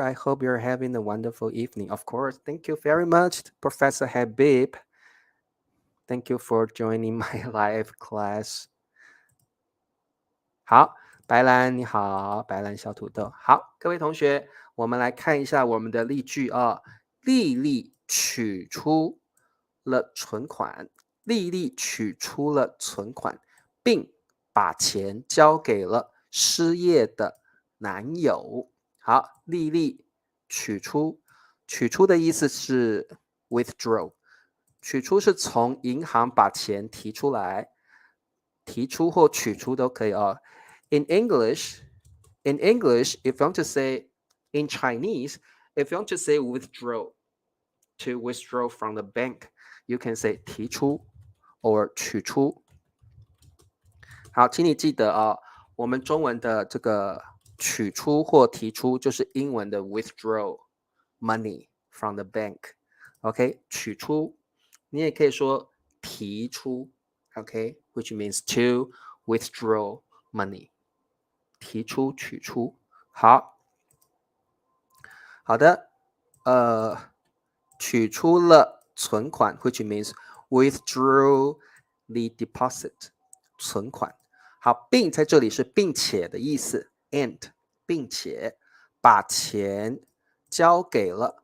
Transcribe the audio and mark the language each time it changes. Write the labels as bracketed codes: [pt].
[en] I hope you're having a wonderful evening. Of course. Thank you very much, Professor Habib. Thank you for joining my live class. [zh] 好，白兰你好，白兰小土豆。好，各位同学，我们来看一下我们的例句啊。丽丽取出了存款，丽丽取出了存款，并把钱交给了失业的男友。好，丽丽取出，取出的意思是 withdraw，取出是从银行把钱提出来，提出或取出都可以哦。 [en] In English, if you want to say in Chinese, if you want to say withdraw, to withdraw from the bank, you can say 提出 or 取出。 [zh] 好，请你记得啊，我们中文的这个取出或提出就是英文的 [en] withdraw money from the bank。 [zh] OK， 取出，你也可以说提出。 [en] OK，which means to withdraw money。 [zh] 提出、取出。好，好的，取出了存款 [en] which means withdrew the deposit， [zh] 存款。好，并在这里是并且的意思 and， 并且把钱交给了。